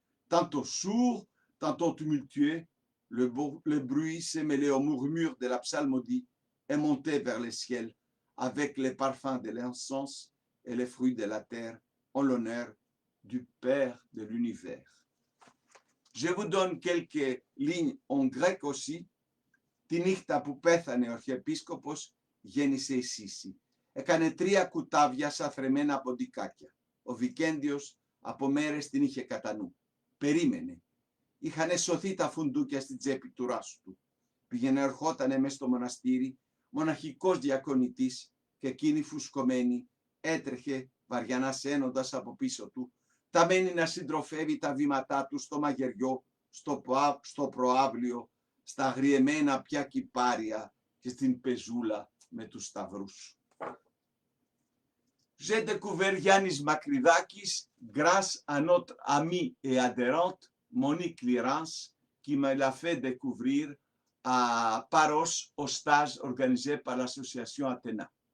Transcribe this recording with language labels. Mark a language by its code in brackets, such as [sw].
[fr] Tantôt sourd, tantôt tumultueux, le bruit s'est mêlé au murmure de la psalmodie et montait vers le ciel avec les parfums de l'encens et les fruits de la terre en l'honneur du Père de l'univers. Je vous donne quelques lignes en grec aussi [el] Τη νύχτα που πέθανε ο Αρχιεπίσκοπος γέννησε η Σύση. Έκανε 3 κουτάβια σαθρεμένα από ντικάκια. Ο Βικέντιος από μέρες την είχε κατά νου. Περίμενε. Είχαν σωθεί τα φουντούκια στην τσέπη του ράσου του. Πήγαινε ερχότανε μες στο μοναστήρι, μοναχικός διακονητής, και εκείνη φουσκωμένη έτρεχε βαριανά σένοντας από πίσω του, ταμένη να συντροφεύει τα βήματά του στο μαγειριό, στο προάβλιο, στα αγριεμένα πια κυπάρια και στην πεζούλα με τους σταυρούς. [fr] J'ai découvert Yannis Makridakis grâce à notre amie et adhérente Monique Lirance qui me l'a fait découvrir à Paros au stage organisé par l'association Athéna.